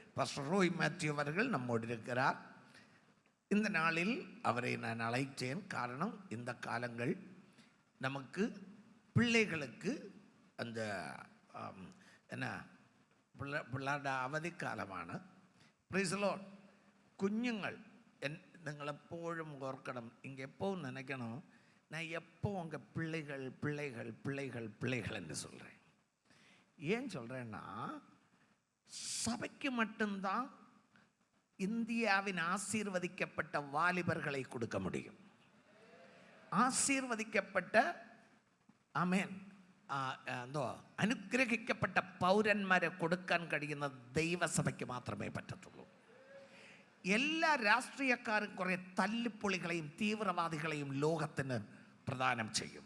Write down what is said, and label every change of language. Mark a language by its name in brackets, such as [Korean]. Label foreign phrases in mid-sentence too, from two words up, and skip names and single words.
[Tamil] பாஸ்டர் ரோய் மேத்யூ அவர்கள் நம்மோடு இருக்கிறார். இந்த நாளில் அவரை நான் அழைத்தேன். காரணம், இந்த காலங்கள் நமக்கு பிள்ளைகளுக்கு அந்த என்ன [Malayalam] പിള്ളേരുടെ അവധിക്കാലമാണ്. [English] Praise Lord. [Malayalam] കുഞ്ഞുങ്ങൾ നിങ്ങളെപ്പോഴും ഓർക്കണം, [Tamil] ഇங்கே எப்பவும் நினைக்கணும், நான் எப்போ உங்கள் பிள்ளைகள் பிள்ளைகள் பிள்ளைகள் பிள்ளைகள் என்று சொல்கிறேன். ஏன் சொல்கிறேன்னா, சபைக்கு மட்டும்தான் இந்தியாவின் ஆசீர்வதிக்கப்பட்ட வாலிபர்களை கொடுக்க முடியும். [Malayalam] ആശീർവദിക്കപ്പെട്ട ആമേൻ എന്തോ അനുഗ്രഹിക്കപ്പെട്ട പൗരന്മാരെ കൊടുക്കാൻ കഴിയുന്ന ദൈവസഭയ്ക്ക് മാത്രമേ പറ്റത്തുള്ളൂ. എല്ലാ രാഷ്ട്രീയക്കാരും കുറേ തല്ലിപ്പൊളികളെയും തീവ്രവാദികളെയും ലോകത്തിന് പ്രദാനം ചെയ്യും.